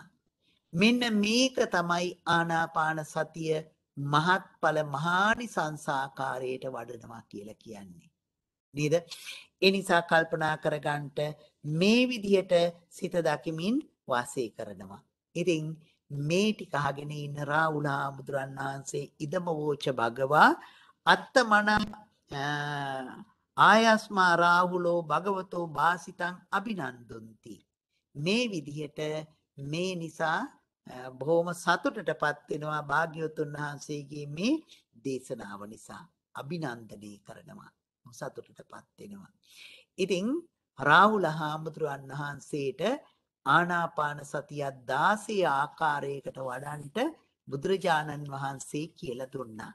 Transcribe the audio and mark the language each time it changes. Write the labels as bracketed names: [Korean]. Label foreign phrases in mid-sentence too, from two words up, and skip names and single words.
[Sinhala] මෙන්න මේක තමයි ආනාපාන සතිය මහත්ඵල මහානිසංසාකාරයට වඩනවා කියලා කියන්නේ. නේද? ඒ නිසා කල්පනා කරගන්නට මේ විදිහට සිත දකිමින් වාසය කරනවා. ඉතින් මේ ටික අහගෙන ඉන්න රාහුල හාමුදුරන් වහන්සේ [Pali] ඉදම වෝච භගවා අත්තමන ආයස්මා රාහුලෝ භගවතෝ වාසිතං අභිනන්දන්ති. [Sinhala] මේ විදිහට මේ නිසා බොහොම සතුටටපත් වෙනවා භාග්‍යවතුන් වහන්සේගේ මේ දේශනාව නිසා. අභිනන්දනය කරනවා, සතුටටපත් වෙනවා. ඉතින් රාහුල හාමුදුරන් වහන්සේට ආනාපාන සතිය 16 ආකාරයකට වඩන්ට බුදුරජාණන් වහන්සේ කියලා දුන්නා.